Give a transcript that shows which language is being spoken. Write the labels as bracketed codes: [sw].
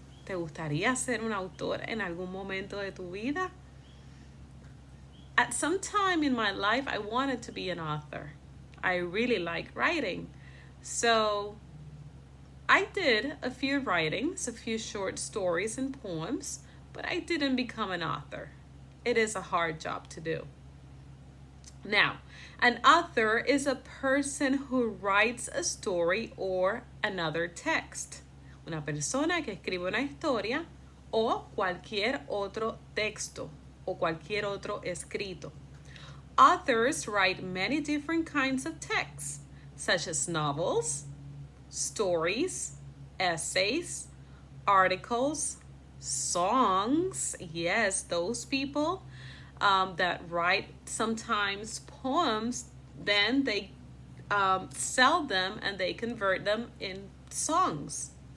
[es] ¿Te gustaría ser un autor en algún momento de tu vida? [en] At some time in my life, I wanted to be an author. I really like writing. So I did a few writings, a few short stories and poems, but I didn't become an author. It is a hard job to do. Now, an author is a person who writes a story or another text. [es] Una persona que escribe una historia o cualquier otro texto o cualquier otro escrito. [en] Authors write many different kinds of texts, such as novels, stories, essays, articles, songs. Yes, those people that write sometimes poems, then they sell them and they convert them in songs.